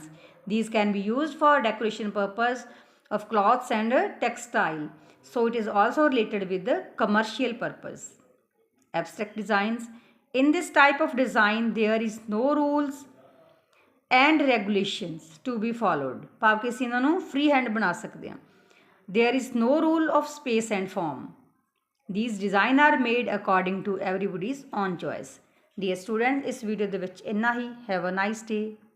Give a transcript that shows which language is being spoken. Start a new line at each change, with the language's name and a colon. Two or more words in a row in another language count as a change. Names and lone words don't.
English: These can be used for decoration purpose of cloths and textile. So it is also related with the commercial purpose. Abstract designs. In this type of design, there is no rules and regulations to be followed.
Punjabi: ਭਾਵ ਕਿ ਅਸੀਂ ਇਹਨਾਂ ਨੂੰ
English: free hand
Punjabi: ਬਣਾ ਸਕਦੇ ਹਾਂ.
English: There is no rule of space and form. These designs are made according to everybody's own choice. Dear students,
Punjabi: ਇਸ ਵੀਡੀਓ ਦੇ ਵਿੱਚ ਇੰਨਾ ਹੀ.
English: Have a nice day.